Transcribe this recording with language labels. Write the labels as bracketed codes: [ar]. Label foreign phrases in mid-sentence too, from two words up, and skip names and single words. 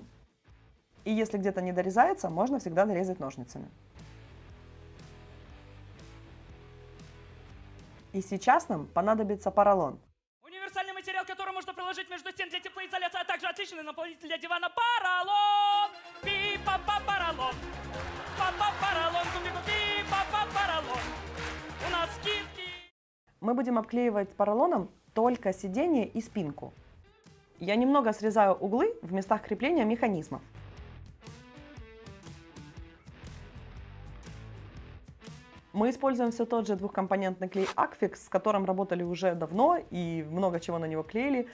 [ru] И если где-то не дорезается, можно всегда дорезать ножницами. И сейчас нам понадобится поролон. Универсальный материал, который можно приложить между стен для теплоизоляции, а также отличный наполнитель для дивана поролон. Пи-па-па-поролон. Па-па-поролон, купи-купи, па-па-поролон. У нас скидки. Мы будем обклеивать поролоном только сиденье и спинку. Я немного срезаю углы в местах крепления механизмов. Мы используем все тот же двухкомпонентный клей Aqufix, с которым работали уже давно и много чего на него клеили.